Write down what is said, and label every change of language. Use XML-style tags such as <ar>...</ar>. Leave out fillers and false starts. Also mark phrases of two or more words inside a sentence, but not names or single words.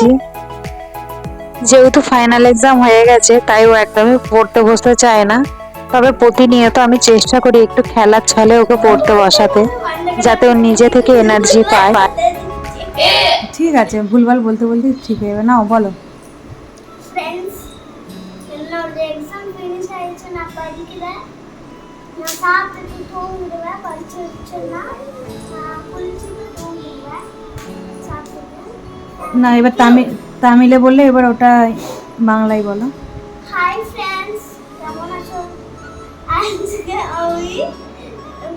<bn>যেহেতু</bn> <en>final exam</en> <bn>হয়ে গেছে, তাই ও একদমই পড়তে বসতে চায় না, তবে প্রতিনিয়ত আমি চেষ্টা করি একটু খেলার ছলে ওকে পড়তে বসাতে, যাতে ও নিজে থেকে এনার্জি পায়। ঠিক আছে, ভুলভাল বলতে বলতে ঠিক হয়ে যাবে। নাও বলো।</bn> <ta>ಫ್ರೆಂಡ್ಸ್ என்னோட</ta> <en>exam finish</en> <ta>ஆயிடுச்சு. நான் படிக்கிறேன், நான் சாப்பிட்டுட்டு தூங்கிடுவேன். படிச்சு வச்சேன்னா குளிச்சுட்டு தூங்கிடுவேன் சாப்பிட்டுட்டு।</ta> <bn>না, এবার তামিলে বললে, এবার ওটা বাংলায় বলো।</bn> <en>hi friends,</en> <bn>কেমন আছো? আজকে আমি পড়াশোনা করছি। আমার</bn> <en>exam finish</en> <bn>হয়ে গেছে, তো আমি এখন পড়তে বসেছি। তোমরা কেমন আছো? আমি ভালো আছি। আজকে আমি পড়াশোনা করছি। তোমাদের সাথে শেয়ার করছি।</bn>